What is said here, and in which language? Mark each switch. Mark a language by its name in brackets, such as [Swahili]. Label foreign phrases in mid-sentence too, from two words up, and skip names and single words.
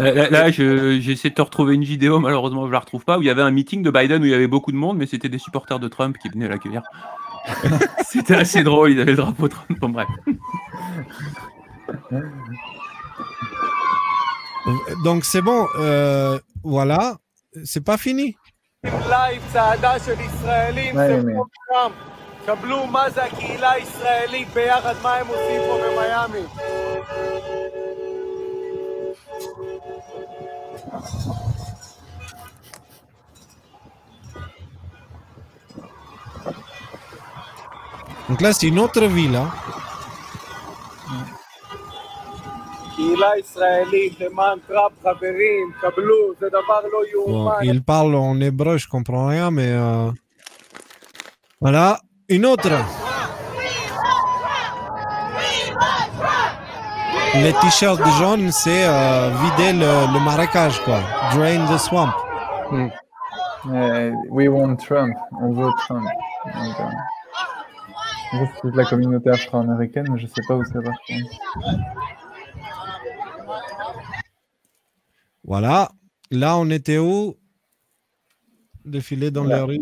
[French] Là, j'essaie de te retrouver une vidéo, malheureusement, je la retrouve pas, où il y avait un meeting de Biden où il y avait beaucoup de monde, mais c'était des supporters de Trump qui venaient l'accueillir. C'était assez drôle, ils avaient le drapeau Trump. Bon, bref. Donc c'est bon, voilà, c'est pas fini. [Hebrew] לייב צעדה של ישראלים זה כמו טראמפ. קבלו מה זה הקהילה הישראלית ביחד, מה הם עושים פה במיאמי. [French] Donc là c'est une autre ville. Hein. [Hebrew] קהילה ישראלית למען טראמפ, חברים, קבלו, זה דבר לא יאומן. [French] Il parle en hébreu, je comprends rien, mais voilà, une autre. Les t-shirts jaunes, c'est vider le marécage, quoi. [English] Drain the swamp. We want Trump, [French] on veut Trump. Donc, c'est toute la communauté afro-américaine, mais je sais pas où ça va. Voilà. Là, on était où? Défiler dans les rues.